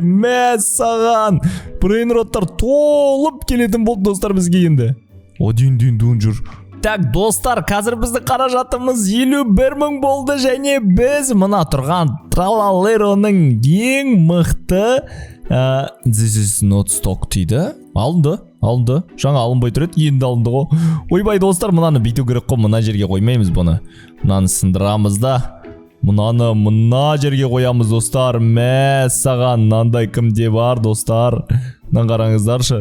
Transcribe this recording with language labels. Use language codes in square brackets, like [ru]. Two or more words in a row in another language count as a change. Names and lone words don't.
[kk] Мәссаған. Брейнроттар толып келетін болды достар бізге енді. Дүйін жүр. Так, достар, қазір бізді қаражатымыз 51 мың болды, және біз мына тұрған Тралалероның ең мықты [en] this is not stock [kk] дейді. Алынды. Жаңа алынбай тұр еді, енді алынды ғой. Ойбай, достар, мынаны бүйту керек қой, мына жерге қоймаймыз бұны. Мынаны сындырамыз да. Мынаны мына жерге қоямыз достар. Мәссаған, мынандай кімде бар достар. Мына қараңыздаршы.